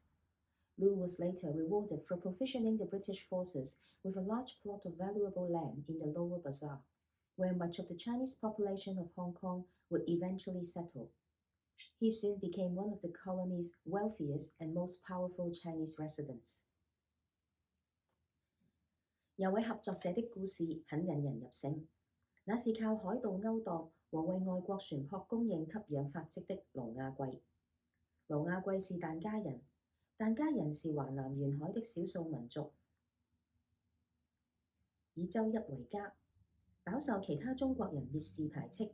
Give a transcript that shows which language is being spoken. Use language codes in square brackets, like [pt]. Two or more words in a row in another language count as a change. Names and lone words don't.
[en] Lu was later rewarded for provisioning the British forces with a large plot of valuable land in the Lower Bazaar, where much of the Chinese population of Hong Kong would eventually settle. He soon became one of the colony's wealthiest and most powerful Chinese residents. [zh] 有位合作者的故事很引人入勝，那是靠海盜勾當和為外國船舶供應給養發跡的盧亞貴。盧亞貴是疍家人，疍家人是華南沿海的少數民族，以周一為家，飽受其他中國人蔑視排斥。